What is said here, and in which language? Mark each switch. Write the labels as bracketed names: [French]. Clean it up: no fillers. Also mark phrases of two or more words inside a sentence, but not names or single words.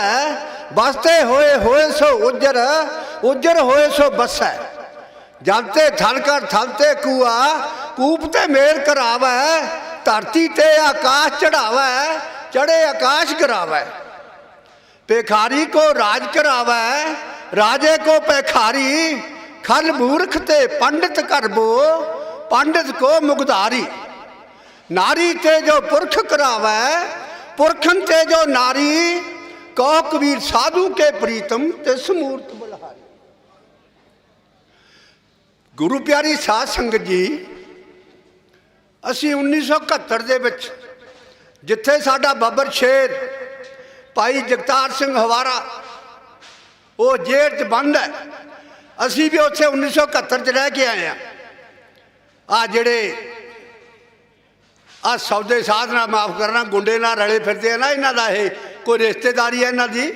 [Punjabi] ਬਸਤੇ ਹੋਏ ਹੋਏ ਸੋ ਉਜਰ, ਉਜਰ ਹੋਏ ਸੋ ਬਸੈ। ਜਲਤੇ ਥਲ ਕਰ ਥਲਤੇ ਕੂਆ, ਕੂਪ ਤੇ ਮੇਲ ਕਰਾਵੈ। ਧਰਤੀ ਤੇ ਆਕਾਸ਼ ਚੜਾਵੈ, ਚੜੇ ਆਕਾਸ਼ ਕਰਾਵੈ। ਭਿਖਾਰੀ ਕੋ ਰਾਜ ਕਰਾਵੈ, ਰਾਜੇ ਕੋ ਪੈਖਾਰੀ। ਖਲ ਮੂਰਖ ਤੇ ਪੰਡਿਤ ਕਰਬੋ, ਪੰਡਿਤ ਕੋ ਮੁਗਧਾਰੀ। ਨਾਰੀ ਤੇ ਜੋ ਪੁਰਖ ਕਰਾਵੈ, ਪੁਰਖਨ ਤੇ ਜੋ ਨਾਰੀ। ਕਹੋ ਕਬੀਰ ਸਾਧੂ ਕੇ ਪ੍ਰੀਤਮ ਤੇ ਸਮੂਰਤ ਬਲਹਾਰੀ। ਗੁਰੂ ਪਿਆਰੀ ਸਾਧ ਸੰਗਤ ਜੀ, ਅਸੀ 1971 ਦੇ ਵਿੱਚ ਜਿੱਥੇ ਸਾਡਾ ਬਾਬਰ ਸ਼ੇਰ ਭਾਈ ਜਗਤਾਰ ਸਿੰਘ ਹਵਾਰਾ ਉਹ ਜੇਲ੍ਹ 'ਚ ਬੰਦ ਹੈ, ਅਸੀਂ ਵੀ ਉੱਥੇ 1971 'ਚ ਰਹਿ ਕੇ ਆਏ ਹਾਂ। ਆ ਜਿਹੜੇ ਆ ਸੌਦੇ ਸਾਧਨਾ, ਮਾਫ ਕਰਨਾ, ਗੁੰਡੇ ਨਾਲ ਰਲੇ ਫਿਰਦੇ ਆ ਨਾ, ਇਹਨਾਂ ਦਾ ਇਹ ਕੋਈ ਰਿਸ਼ਤੇਦਾਰੀ ਹੈ ਇਹਨਾਂ ਦੀ?